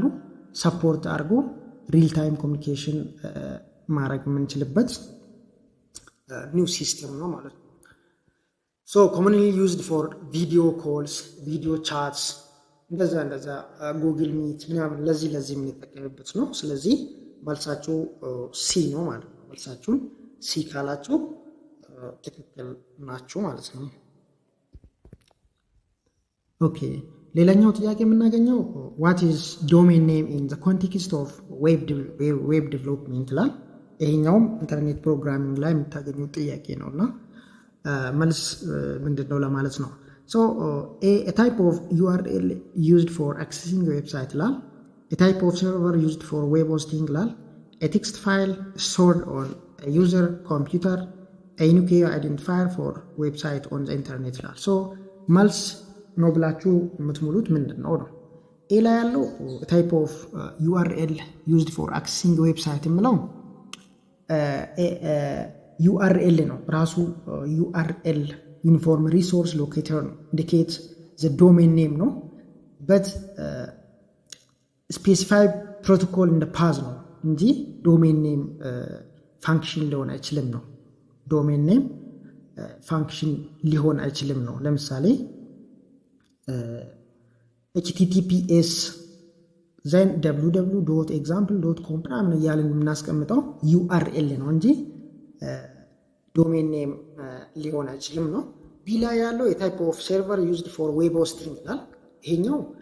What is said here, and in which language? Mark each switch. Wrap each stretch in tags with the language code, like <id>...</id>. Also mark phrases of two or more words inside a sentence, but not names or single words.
<am>ሰፖርት አድርጎ</am> <en>real time communication</en> <am>ማድረግ የምንችልበት ኒው ሲስተም ነው ማለት ነው።</am> <en>so commonly used for video calls, video chats</en> <am>እንደዛ ጉግል ሚት ምናምን ለዚህ የምንጠቀምበት ነው። ስለዚህ መልሳችሁ ሲ ነው ማለት ነው። መልሳችሁን ሲ ካላችሁ ትክክል ናችሁ ማለት ነው። ኦኬ ሌላኛው ጥያቄ የምናገኘው</am> <en>what is domain name in the context of web development</en> <am>ይላል። ይሄኛውም</am> <en>internet programming</en> <am>ላይ የምታገኙት ጥያቄ ነውና መልስ ምንድነው ለማለት ነው።</am> <en>So a type of URL used for accessing a website ይላል። A type of server used for web hosting ይላል። A text file stored on a user computer, a unique identifier for website on the internet ይላል። So</en> <am>መልስ ነው ብላችሁ የምትሙሉት ምንድነው ነው።</am> <en>ኤ</en> <am>ላይ ያለው</am> <en>type of URL used for accessing a website የምለው</en> <am>URL ነው። ራሱ URL</am> <en>uniform resource locator</en> <am>ነው።</am> <en>indicate the domain name</en> <am>ነው። በት</am> <en>specify protocol</en> <am>እንደ ፓዝ ነው እንጂ</am> <en>domain name function</en> <am>ሊሆን አይችልም ነው።</am> <en>domain name function</en> <am>ሊሆን አይችልም ነው። ለምሳሌ https ዘን www.example.com ምናምን እያልን የምናስቀምጠው URL ነው እንጂ</am> <en>domain name</en> <am>ሊሆን አይችልም ነው። ቢ ላይ ያለው</am> <en>type of server used for web hosting</en> <am>ይላል። ይሄኛው</am>